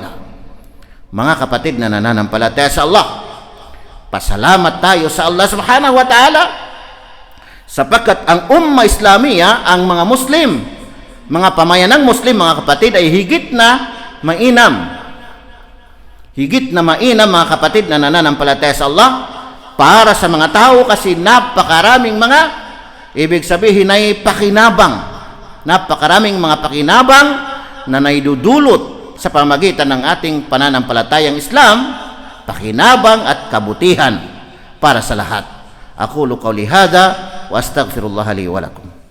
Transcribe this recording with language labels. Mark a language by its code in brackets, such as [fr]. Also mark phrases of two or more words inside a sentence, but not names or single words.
[tl] Mga kapatid na nananampalataya sa Allah, pasalamat tayo sa Allah [ar] سبحانه وتعالى, [tl] sapagkat ang [ar] أمة إسلامية, [tl] ang mga Muslim, mga pamayanang Muslim, mga kapatid, ay higit na mainam. Higit na mainam mga kapatid na nananampalataya sa Allah para sa mga tao, kasi napakaraming mga, ibig sabihin ay pakinabang, napakaraming mga pakinabang na naidudulot sa pamagitan ng ating pananampalatayang Islam, pakinabang at kabutihan para sa lahat. [ar] أقول قولي هذا وأستغفر الله لي ولكم.